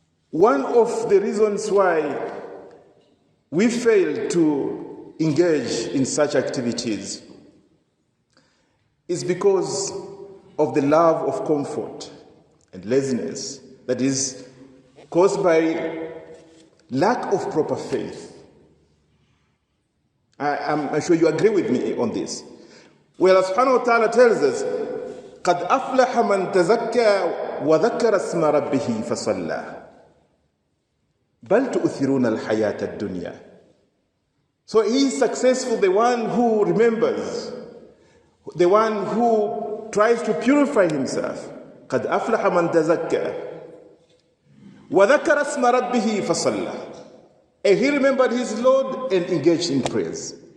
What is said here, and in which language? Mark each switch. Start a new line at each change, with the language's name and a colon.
English: One of the reasons why we fail to engage in such activities is because of the love of comfort and laziness that is caused by lack of proper faith. I'm sure you agree with me on this. Well, Allah subhanahu wa ta'ala tells us,
Arabic: قَدْ أَفْلَحَ مَنْ تَزَكَّى وَذَكَّرَ اسْمَ رَبِّهِ فَصَلَّى بَلْ تُؤْثِرُونَ الْحَيَاةَ الدُّنْيَا.
English: So he is successful, the one who remembers, the one who tries to purify himself.
Arabic: قَدْ أَفْلَحَ مَنْ تَزَكَّى وَذَكَّرَ اسْمَ رَبِّهِ فَصَلَّى.
English: And he remembered his Lord and engaged in prayers.